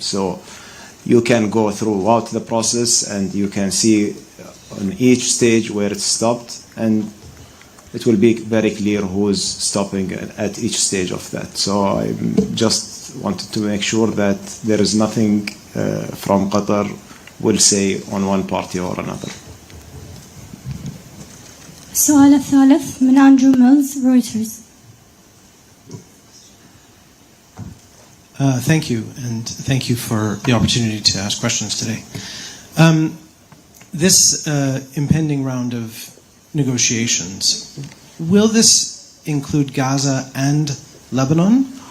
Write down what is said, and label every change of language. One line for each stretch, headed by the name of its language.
English: So you can go throughout the process and you can see on each stage where it's stopped, and it will be very clear who's stopping at each stage of that. So I just wanted to make sure that there is nothing from Qatar will say on one party or another.
Arabic: السؤال الثالث من أندرو ميلز رويترز.
English: Thank you, and thank you for the opportunity to ask questions today. This impending round of negotiations, will this include Gaza and Lebanon,